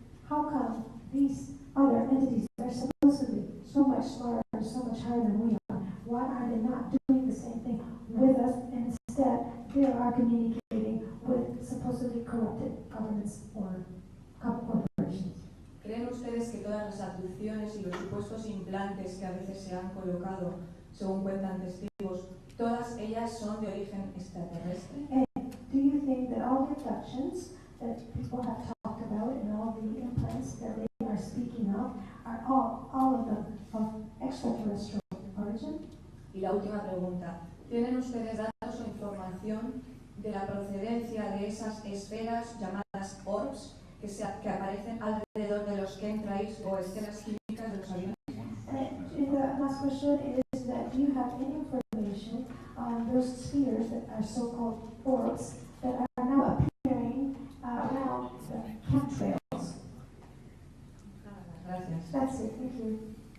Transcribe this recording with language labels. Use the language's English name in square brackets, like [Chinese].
[English] How come these other entities that are supposedly so much smarter, so much higher than we are, why are they not doing the same thing with us, and instead they are communicating with supposedly corrupted governments or corporations? [Spanish] ¿Creen ustedes que todas las abducciones y los supuestos implantes que a veces se han colocado, según cuentan testigos, todas ellas son de origen extraterrestre? [English] Do you think that all the abductions that people have talked about and all the implants that they are speaking of are all of them of extraterrestrial origin? [Spanish] Y la última pregunta, ¿tienen ustedes datos o información de la procedencia de esas esferas llamadas orbs que aparecen alrededor de los chemtrails o estelas químicas de los aviones? [English] The last question is that do you have any information on those spheres that are so-called orbs that are now appearing around the chemtrails? [Spanish] Gracias. [English] That's it, thank you.